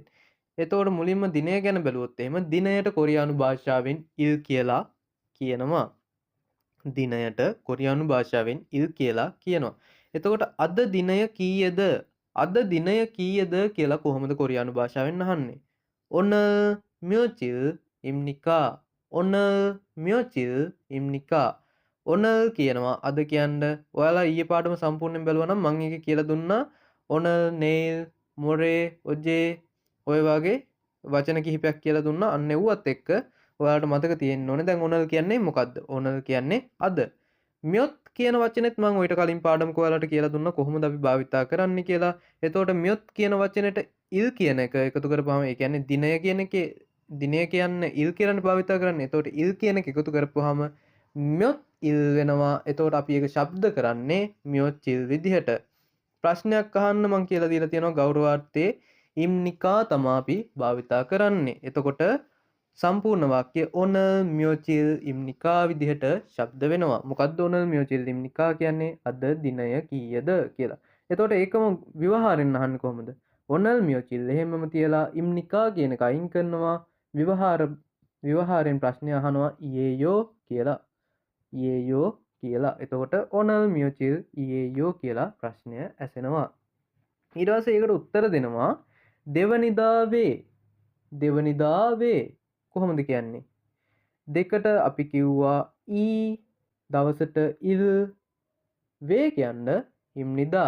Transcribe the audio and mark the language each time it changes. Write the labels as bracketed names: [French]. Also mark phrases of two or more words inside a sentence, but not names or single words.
[Sinhala] එතකොට මුලින්ම දිනය ගැන බැලුවොත් එහෙම දිනයට කොරියානු භාෂාවෙන් ඉල් කියලා කියනවා. දිනයට කොරියානු භාෂාවෙන් ඉල් කියලා කියනවා. එතකොට අද දිනය කීයද? අද දිනය කීයද කියලා කොහොමද කොරියානු භාෂාවෙන් අහන්නේ? [Korean] 오늘 며칠 입니까? 오늘 며칠 입니까? [Sinhala] 오늘 කියනවා අද කියන්න. ඔයාලා ඊයේ පාඩම සම්පූර්ණයෙන් බැලුවා නම් මම ඒක කියලා දුන්නා. [Korean] 오늘 내일 모레 어제 [Sinhala] ඔය වගේ වචන කිහිපයක් කියලා දුන්නා. අන්න එව්වත් එක්ක ඔයාලට මතක තියෙන්න ඕනේ. දැන් ඕනල් කියන්නේ මොකද්ද? ඕනල් කියන්නේ අද. මියොත් කියන වචනේත් මම ඔයිට කලින් පාඩමක ඔයාලට කියලා දුන්නා කොහොමද අපි භාවිතා කරන්නේ කියලා. එතකොට මියොත් කියන වචනෙට ඉල් කියන එක එකතු කරපුවාම ඒ කියන්නේ දිනය කියන එකේ දිනය කියන්නේ ඉල් කියලානේ භාවිතා කරන්නේ. එතකොට ඉල් කියන එක එකතු කරපුවාම [Korean] 몇 일 [Sinhala] වෙනවා. එතකොට අපි ඒක ශබ්ද කරන්නේ [Korean] 몇 일 [Sinhala] විදිහට. ප්‍රශ්නයක් අහන්න මම කියලා දීලා තියෙනවා ගෞරවාර්ථයේ ඉම්නිකා තමයි අපි භාවිතා කරන්නේ. එතකොට සම්පූර්ණ වාක්‍ය [Korean] 오늘 며칠 입니까 [Sinhala] විදිහට ශබ්ද වෙනවා. මොකද්ද [Korean] 오늘 며칠 입니까 [Sinhala] කියන්නේ? අද දිනය කීයද කියලා. එතකොට ඒකම ව්‍යවහාරයෙන් අහන්නේ කොහොමද? [Korean] 오늘 며칠 [Sinhala] එහෙමම තියලා 입니까 කියන එක අයින් කරනවා. ව්‍යවහාරයෙන් ප්‍රශ්නය අහනවා 이에요 කියලා. 이에요 කියලා. එතකොට [Korean] 오늘 며칠 이에요 [Sinhala] කියලා ප්‍රශ්නය ඇසෙනවා. ඊට පස්සේ ඒකට උත්තර දෙනවා දෙවනිදාවේ. දෙවනිදාවේ කොහොමද කියන්නේ? දෙකට අපි කිව්වා ඊ දවසට ඉල් වේ කියන්න ඉම්නිදා.